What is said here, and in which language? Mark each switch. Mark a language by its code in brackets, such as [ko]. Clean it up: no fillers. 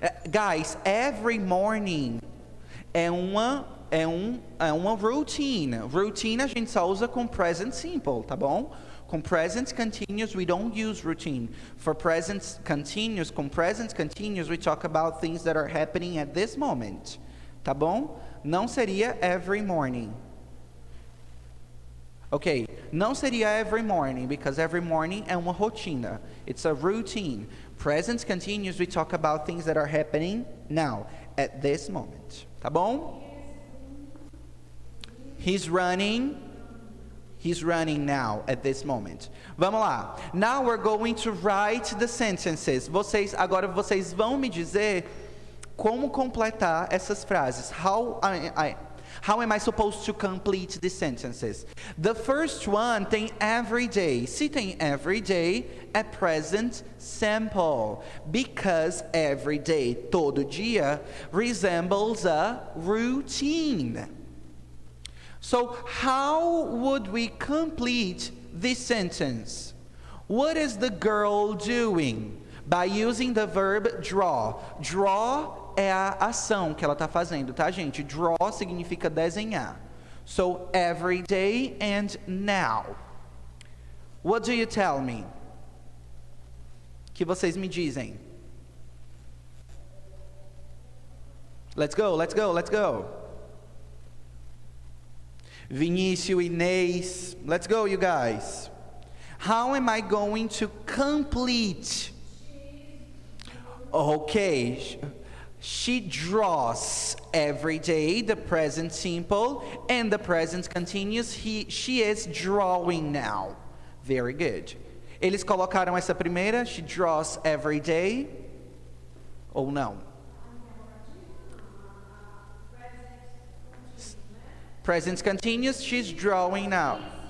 [en] Guys, every morning [pt] é uma [en] routine. [pt] Routine a gente só usa com present simple, tá bom? [en] Com present continuous, we don't use routine. For present continuous, com present continuous, we talk about things that are happening at this moment. [pt] Tá bom? Não seria [en] every morning. Okay, [pt] não seria [en] every morning, because every morning [pt] é uma rotina. [en] It's a routine. Present continuous, we talk about things that are happening now, at this moment. [pt] Tá bom? [en] He's running now, at this moment. [pt] Vamos lá. [en] Now we're going to write the sentences. [pt] Agora vocês vão me dizer como completar essas frases. [en] How am I supposed to complete the sentences? The first one tem every day. [pt] Se tem [en] every day, [pt] é present simple. [en] Because every day, [pt] todo dia, [en] resembles a routine. So how would we complete this sentence? What is the girl doing? By using the verb draw. [pt] Draw é a ação que ela está fazendo, tá, gente? [en] Draw [pt] significa desenhar. [en] So, every day and now. What do you tell me? [pt] Que vocês me dizem? [en] Let's go, let's go, let's go. Vinícius, Inês, let's go, you guys. How am I going to complete? Okay. She draws every day, the present simple, and the present continuous. She is drawing now. Very good. [pt] Eles colocaram essa primeira, [en] she draws every day, [pt] ou não? [en] Present continuous, she's drawing now.